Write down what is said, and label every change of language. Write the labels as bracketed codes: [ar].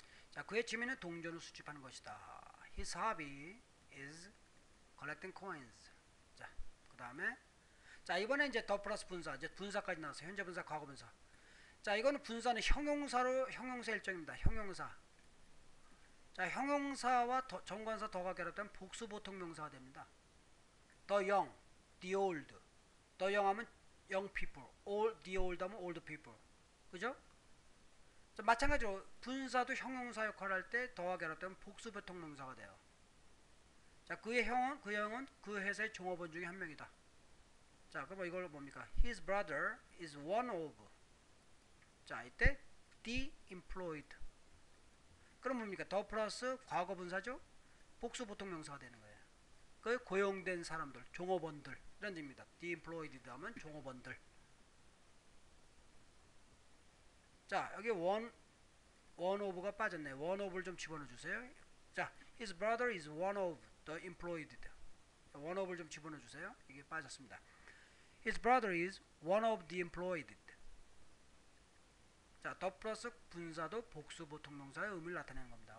[ko] 자, 그의 취미는 동전을 수집하는 것이다. [en] His hobby is collecting coins. [ko] 자, 그 다음에 자 이번에 이제 더 플러스 분사 이제 분사까지 나왔어요. 현재 분사, 과거 분사. 자 이거는 분사는 형용사 일정입니다. 형용사. 자 형용사와 정관사 더가 결합되면 복수 보통 명사가 됩니다. [en] The young, the old. The young 하면 young people, the old 하면 old people. [ko] 그죠? 자, 마찬가지로 분사도 형용사 역할을 할 때 더와 결합되면 복수 보통 명사가 돼요. 자 그의 형은 그 회사의 종업원 중에 한 명이다. 자 그럼 이걸 뭡니까? [en] His brother is one of. [ko] 자 이때 the employed. 그럼 뭡니까? 더 플러스 과거 분사죠? 복수 보통 명사가 되는 거예요. 그 고용된 사람들, 종업원들 이런 뜻입니다. [en] the employed [ko] 하면 종업원들. 자 여기 one of가 빠졌네요. one of를 좀 집어넣어 주세요. [en] 자 his brother is one of the employed. [ko] one of를 좀 집어넣어 주세요. 이게 빠졌습니다. [en] His brother is one of the employed. [ko] 자, 더 플러스 분사도 복수 보통 명사의 의미를 나타내는 겁니다.